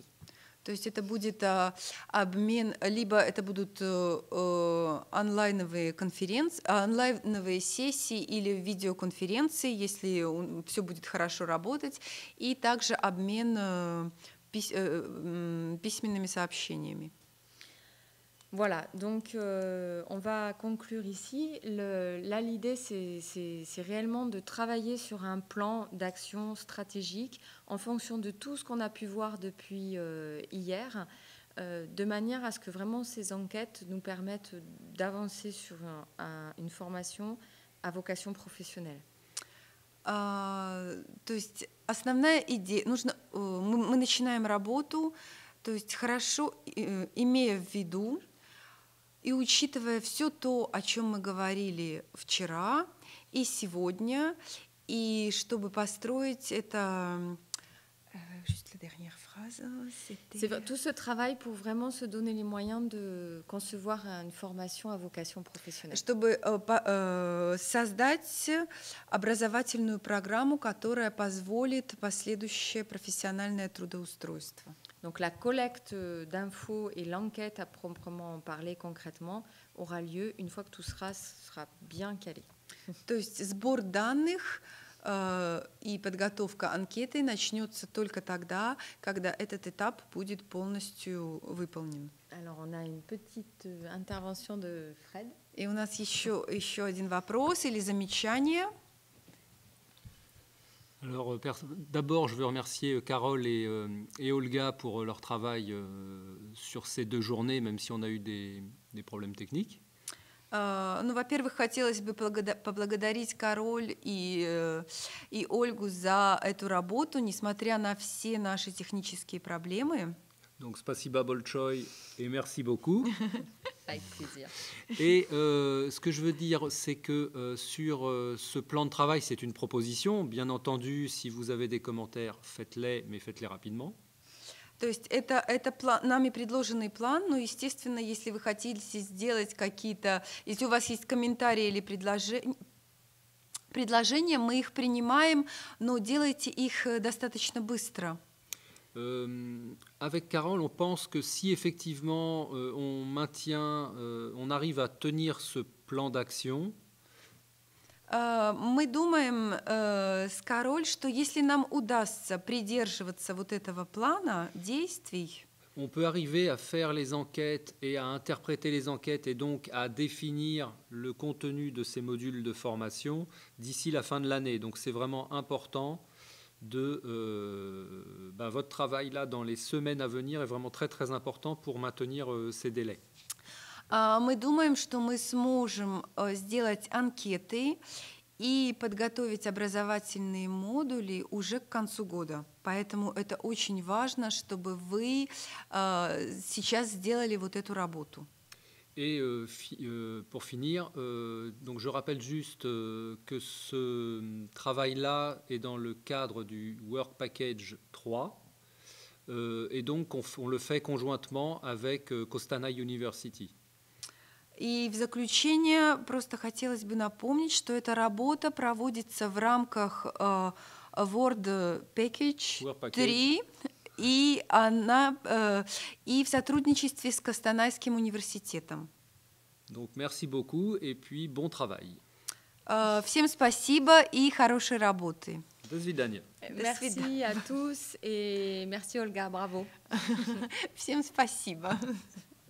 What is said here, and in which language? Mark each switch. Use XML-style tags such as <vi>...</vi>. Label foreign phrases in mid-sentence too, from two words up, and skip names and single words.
<ru>То есть это будет обмен, либо это будут онлайновые сессии или видеоконференции, если все будет хорошо работать, и также обмен письменными сообщениями.</ru> <fr>Voilà, donc on va conclure ici. Là, l'idée, c'est réellement de travailler sur un plan d'action stratégique en fonction de tout ce qu'on a pu voir depuis hier, de manière à ce que vraiment ces enquêtes nous permettent d'avancer sur une formation à vocation профессионelle.</fr> <ru>То есть основная идея, мы начинаем работу, то есть хорошо имея в виду и учитывая все то, о чем мы говорили вчера и сегодня, и чтобы построить это...</ru> <fr>Juste la dernière phrase, c'est tout ce travail pour vraiment se donner les moyens de concevoir une formation à vocation профессионelle.</fr> <ru>Чтобы создать образовательную программу, которая позволит последующее профессиональное трудоустройство.</ru> <fr>Donc la collecte d'infos et l'enquête à proprement parler concrètement aura lieu une fois que tout sera bien calé.</fr> <ru>То есть сбор данных и подготовка анкеты начнется только тогда, когда этот этап будет полностью выполнен.</ru> <fr>Alors on a une petite intervention de Fred.</fr> <ru>И у нас еще один вопрос или замечание.</ru> <fr>Alors, d'abord, je veux remercier Carole et Olga pour leur travail sur ces 2 journées, même si on a eu des problèmes techniques.</fr> <ru>Ну, во-первых, хотелось бы поблагодарить Кароль и Ольгу за эту работу, несмотря на все наши технические проблемы.</ru> <fr>Donc,</fr> <ru>спасибо большое</ru> <fr>et merci beaucoup. Avec plaisir. Et ce que je veux dire, c'est que sur ce plan de travail, c'est une proposition. Bien entendu, si vous avez des commentaires, faites-les, mais faites-les rapidement.</fr> <ru>То есть это нами предложенный план, но, естественно, если вы хотите сделать какие-то, если у вас есть комментарии или предложения, мы их принимаем, но делайте их достаточно быстро.</ru> <fr>Avec Carole, on pense que si effectivement on arrive à tenir ce plan d'action,</fr> <ru>мы думаем с Кароль, что если нам удастся придерживаться вот этого плана действий,</ru> <fr>on peut arriver à faire les enquêtes et à interpréter les enquêtes et donc à définir le contenu de ces modules de formation d'ici la fin de l'année. Donc c'est vraiment important votre travail là dans les semaines à venir est vraiment très très important pour maintenir ces délais.</fr> <ru>Мы думаем, что мы сможем сделать анкеты и подготовить образовательные модули уже к концу года. Поэтому это очень важно, чтобы вы сейчас сделали вот эту работу.</ru> <fr>Et pour finir, donc je rappelle juste que ce travail-là est dans le cadre du Work Package 3 et donc on le fait conjointement avec Costana University.</fr> <ru>И в заключение просто хотелось бы напомнить, что эта работа проводится в рамках Work Package 3 и в сотрудничестве с Костанайским университетом.</ru> <fr>Donc merci beaucoup et puis bon travail.</fr> <ru>Всем спасибо и хорошей работы. До свидания.</ru> <fr>Merci à tous et merci Olga, bravo.</fr> <ru>Всем спасибо.</ru>